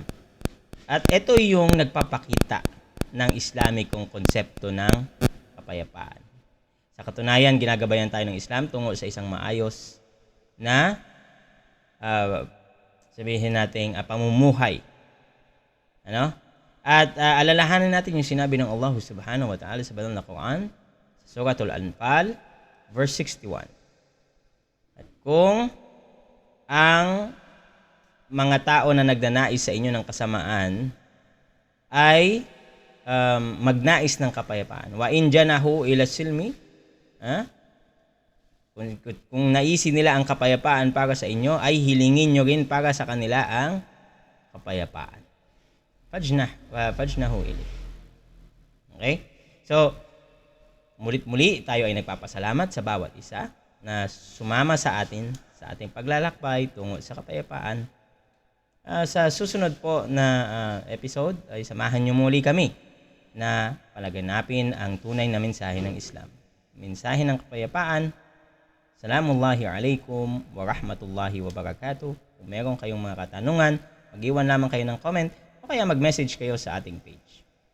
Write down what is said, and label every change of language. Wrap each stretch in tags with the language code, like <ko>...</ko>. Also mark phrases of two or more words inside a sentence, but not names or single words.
<tl>At ito yung nagpapakita ng Islamikong konsepto ng kapayapaan. Sa katunayan, ginagabayan tayo ng Islam tungo sa isang maayos na sabihin nating pamumuhay. At alalahanin natin yung sinabi ng Allah</tl> <ar>سبحانه وتعالى</ar> <tl>sa banal na Quran, sa Suratul Anfal, verse 61. At kung ang mga tao na nagnanais sa inyo ng kasamaan ay magnais ng kapayapaan.</tl> <ar>وإن جنحوا إلى السلم,</ar> <tl>kung naisin nila ang kapayapaan para sa inyo, ay hilingin nyo rin para sa kanila ang kapayapaan.</tl> <ar>فاجنح إليه. Okay?</ar> <tl>So, mulit-muli tayo ay nagpapasalamat sa bawat isa na sumama sa atin sa ating paglalakbay tungo sa kapayapaan. Sa susunod po na episode ay samahan nyo muli kami na palaganapin ang tunay na mensahe ng Islam. Mensahe ng kapayapaan.</tl> <ar>سلام الله عليكم ورحمة الله وبركاته.</ar> <tl>Kung meron kayong mga katanungan, mag-iwan lamang kayo ng comment o kaya mag-message kayo sa ating page.</tl>